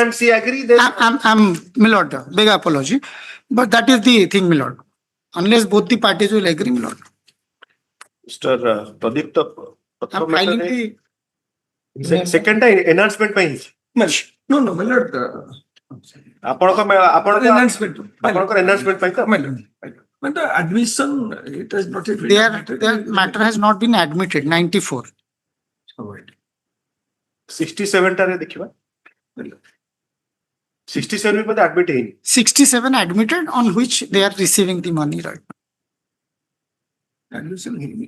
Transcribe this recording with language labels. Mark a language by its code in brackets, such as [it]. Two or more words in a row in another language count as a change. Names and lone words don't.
[en] and C agree. Then I'm, my lord, beg apology, but that is the thing, my lord. Unless both the parties will agree, my lord. Mr. Pradipta, I'm filing the second time enhancement ପାଇଁ No, my lord. [or] ଆପଣଙ୍କର enhancement ପାଇଁ ତ [en] When the admission, it has not yet been their admitted. matter has not been admitted. 94. [or] 67 ଟାରେ ଦେଖିବା 67 ବି admit ହେଇନି [en] 67 admitted on which they are receiving the money right now. [or] Admission ହେଇନି.